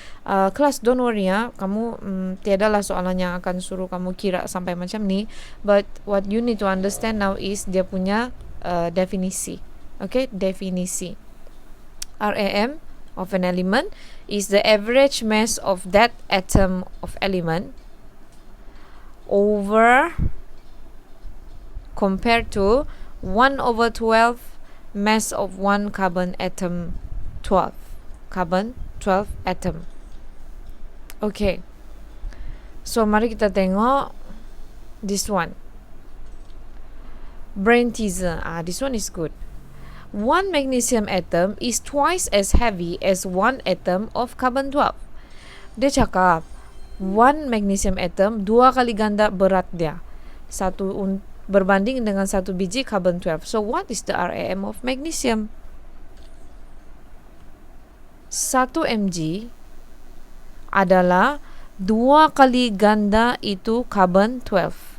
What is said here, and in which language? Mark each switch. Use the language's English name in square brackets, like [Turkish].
[Malay] Kelas [English] don't worry [Malay] ya, kamu tiadalah soalan yang akan suruh kamu kira sampai macam ni. [English] But what you need to understand now is [Malay] dia punya definisi. [English] Okay, definisi. RAM of an element is the average mass of that atom of element over compared to 1 over 12 mass of one carbon atom 12. Carbon 12 atom. Okay. So [Malay] mari kita tengok [English] this one. Brain teaser. This one is good. One magnesium atom is twice as heavy as one atom of carbon 12. [Malay] Dia cakap [English] one magnesium atom [Malay] 2 kali ganda berat dia. Berbanding dengan 1 biji carbon 12. [English] So what is the RAM of magnesium? [Malay] 1 mg adalah 2 kali ganda itu carbon 12.